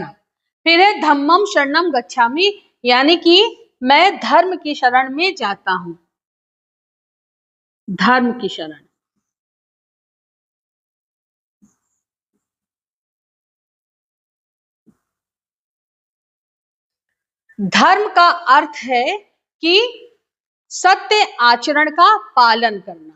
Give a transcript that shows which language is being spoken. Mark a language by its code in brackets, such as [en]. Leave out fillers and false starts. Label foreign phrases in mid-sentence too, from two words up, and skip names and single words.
[hi] फिर है [pi] धम्मम शरणम गच्छामि, [hi] यानी कि मैं धर्म की शरण में जाता हूं। धर्म की शरण, धर्म का अर्थ है कि सत्य आचरण का पालन करना।